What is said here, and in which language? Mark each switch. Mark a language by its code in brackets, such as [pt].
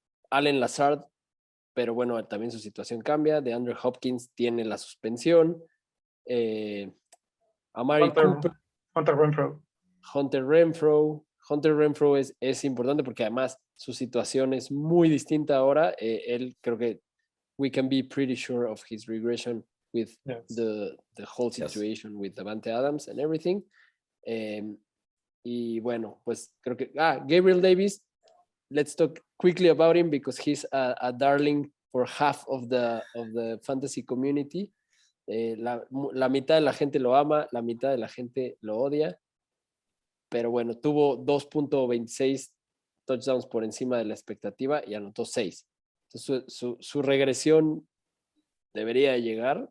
[es] Allen Lazard, pero bueno, también su situación cambia. DeAndre Hopkins tiene la suspensión. Amari Cooper. Hunter Renfrow es importante porque además su situación es muy distinta ahora. Él creo que [en] we can be pretty sure of his regression with the whole situation with Davante Adams and everything. [es] Y bueno, pues creo que [en] Gabriel Davis, let's talk quickly about him because he's a darling for half of the fantasy community. [es] La mitad de la gente lo ama, la mitad de la gente lo odia, pero bueno, tuvo 2.26 touchdowns por encima de la expectativa y anotó 6. Entonces, su regresión debería llegar.